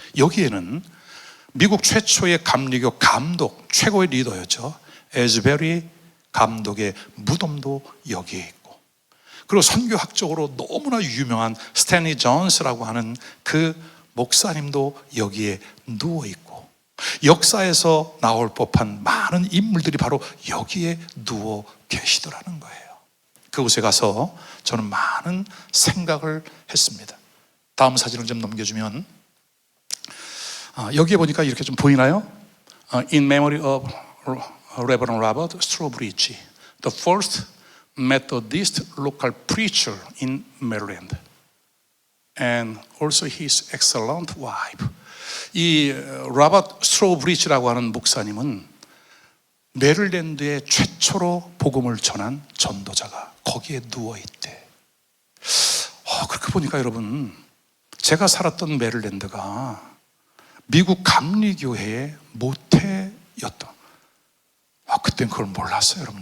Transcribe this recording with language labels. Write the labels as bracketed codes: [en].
[ko] 여기에는 미국 최초의 감리교 감독, 최고의 리더였죠, 에즈베리 감독의 무덤도 여기에 있고, 그리고 선교학적으로 너무나 유명한 스탠리 존스라고 하는 그 목사님도 여기에 누워 있고, 역사에서 나올 법한 많은 인물들이 바로 여기에 누워 계시더라는 거예요. 그곳에 가서 저는 많은 생각을 했습니다. 다음 사진을 좀 넘겨주면 여기에 보니까 이렇게 좀 보이나요? [en] In memory of Reverend Robert Strawbridge, the first Methodist local preacher in Maryland, and also his excellent wife. [ko] 이 로버트 스트로브리지라고 하는 목사님은 메릴랜드에 최초로 복음을 전한 전도자가 거기에 누워있대. 그렇게 보니까 여러분, 제가 살았던 메릴랜드가 미국 감리교회의 모태였던, 그땐 그걸 몰랐어요 여러분.